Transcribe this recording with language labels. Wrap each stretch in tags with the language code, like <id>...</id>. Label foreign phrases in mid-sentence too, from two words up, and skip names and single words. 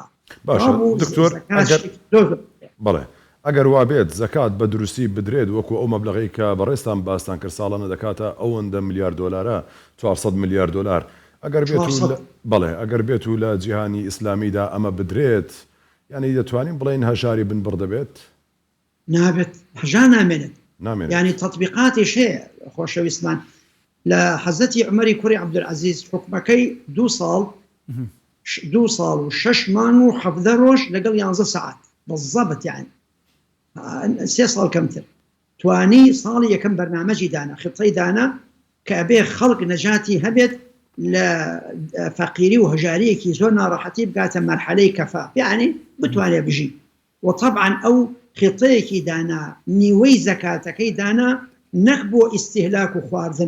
<ckb>باشە دکتۆر بەڵێ ئەگەر وا بێت زەکات بە دروستی بدرێت وەکو ئەو مەبلەغی کە بەڕێستان باستان کرد ساڵانە دەکاتە ئەوەندە ملیار دۆلارە 400 ملیار دۆلار ئەگەر بڵێ ئەگەر بێت و لە جیهانی ئیسلامیدا ئەمە بدرێت یعنی دەتوانین بڵێن هەژاری بن بڕدەبێت نابێت هەژار نامێنێت يعني تطبيقاتش هي خۆشەویستمان لە حەزەتی عومەری کوڕی عەبدولعەزیز حکومەکەی 2 ساڵ و 6 مانگ و 17 ڕۆژ لەگەڵ 11 ساعات</ckb> <ar>بالضبط يعني</ar> <ckb>3 ساڵ کەمتر توانی ساڵی یەکەم بەرنامەجی دانا خطەی دانا کە ئەبێ خەڵک نەجاتی هەبێت لە فەقیری و هەژاریەکی زۆر ناڕەحەتی بگاتە مەرحەلەی کەفا يعني بتوانێ بژی وطبعا ئەو خطەیەکی دانا نیوەی زەکاتەکەی دانا نەک بۆ ئیستیهلاک و خواردن</ckb>